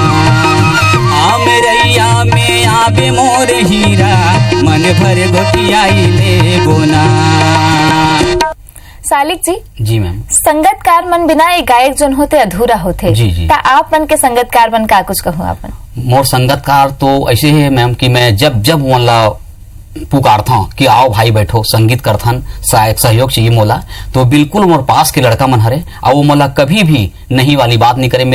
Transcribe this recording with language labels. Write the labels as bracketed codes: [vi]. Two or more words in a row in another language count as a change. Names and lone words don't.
[hne] मेरैया में आबे मोर हीरा मन भर गोठियाई ले बुना। सालिक जी। जी मैम। संगतकार मन बिना एक गायक जोन होते अधूरा होते। जी। ता आप मन के संगतकार मन का कुछ कहूँ आपन? मोर संगतकार तो ऐसे है मैम कि मैं जब मोला पुकारता हूँ कि आओ भाई बैठो संगीत करथन, सहयोग चाहिए मोला, तो बिल्कुल मोर पास के लड़का मन हरे और वो मोला कभी भी नहीं वाली बात नहीं करे।